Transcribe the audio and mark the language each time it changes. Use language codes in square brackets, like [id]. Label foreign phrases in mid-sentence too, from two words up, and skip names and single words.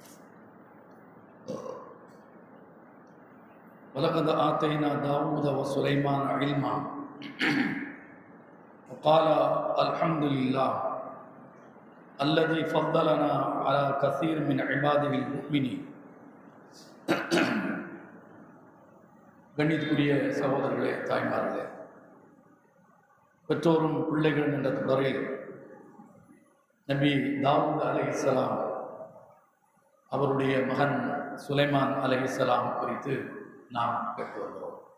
[ar] ولقد آتينا داوود وسليمان علما. وقال الحمد لله الذي فضلنا على كثير من عباده المؤمنين. [ta] கண்ணியத்துக்குரிய சகோதரர்களே, தாய்மார்களே, பெற்றோரும் பிள்ளைகளும் என்ற தொடரில் நபி தாவூத் அலைஹிஸ்ஸலாம் அவருடைய மகன் சுலைமான் அலைஹிஸ்ஸலாம் குறித்து நாம் கேட்டு வருகிறோம்.